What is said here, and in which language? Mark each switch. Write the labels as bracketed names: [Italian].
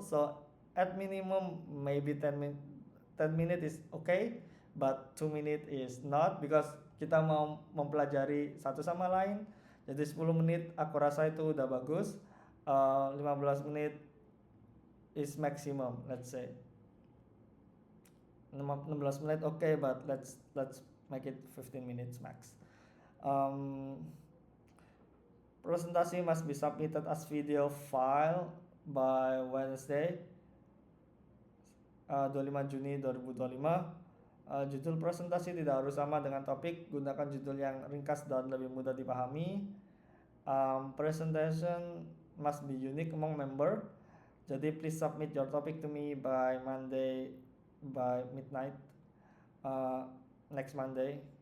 [English] So at minimum maybe 10 minutes is okay, but 2 minutes is not, because [Indonesian] kita mau mempelajari satu sama lain. Jadi 10 menit aku rasa itu udah bagus. [English] 15 menit is maximum, let's say. 16 menit okay, but let's make it 15 minutes max. Presentasi must be submitted as video file by Wednesday 25 Juni 2025. [Indonesian] Judul presentasi tidak harus sama dengan topik, gunakan judul yang ringkas dan lebih mudah dipahami. [English] Presentation must be unique among member. Jadi please submit your topic to me by Monday by midnight, next Monday.